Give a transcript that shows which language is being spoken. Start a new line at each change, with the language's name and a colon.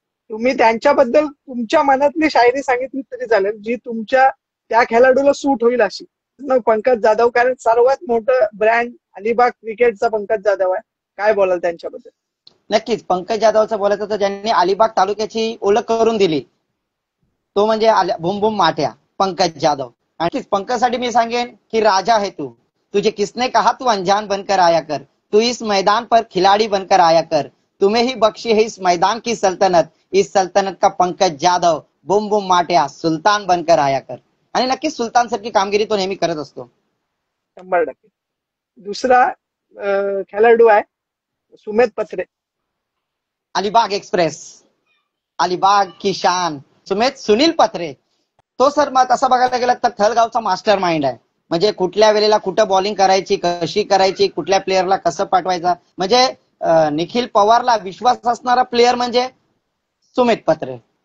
Marathi: तुम्ही त्यांच्याबद्दल तुमच्या मनातली शायरी सांगितली तरी चालेल, जी तुमच्या त्या खेळाडूला सूट होईल अशी. पंकज जाधव, कारण सर्वात मोठं ब्रँड अलिबाग क्रिकेटचा पंकज जाधव आहे. काय बोलाल त्यांच्याबद्दल? नक्कीच पंकज जाधवचं बोलायचं तर ज्यांनी अलिबाग तालुक्याची ओळख करून दिली तो म्हणजे भूम भूम माठ्या पंकज जाधव. नक्कीच पंकजसाठी मी सांगेन की
Hindi: राजा है तू, तुझे किसने कहा तू अनजान बनकर आया कर, तू इस मैदान पर खिलाड़ी बनकर आया कर, तुम्हें ही बख्शी है इस मैदान की सल्तनत, इस सल्तनत का पंकज जाधव बुम बुम माट्या सुलतान बनकर आया कर.
Marathi: आणि नक्कीच सुलतान सारखी कामगिरी तो नेहमी करत असतो. 100%. दुसरा खेळाडू आहे सुमेध पत्रे.
Hindi: अलिबाग एक्सप्रेस, अलिबाग की शान सुमेध सुनील पत्रे.
Marathi: तो सर मग तसं बघायला गेलं तर थलगावचा मास्टर माइंड आहे. म्हणजे कुठल्या वेळेला कुठं बॉलिंग करायची, कशी करायची, कुठल्या प्लेअरला कसं पाठवायचं, म्हणजे निखिल पवारला विश्वास असणारा प्लेअर म्हणजे सुमेध पत्रे.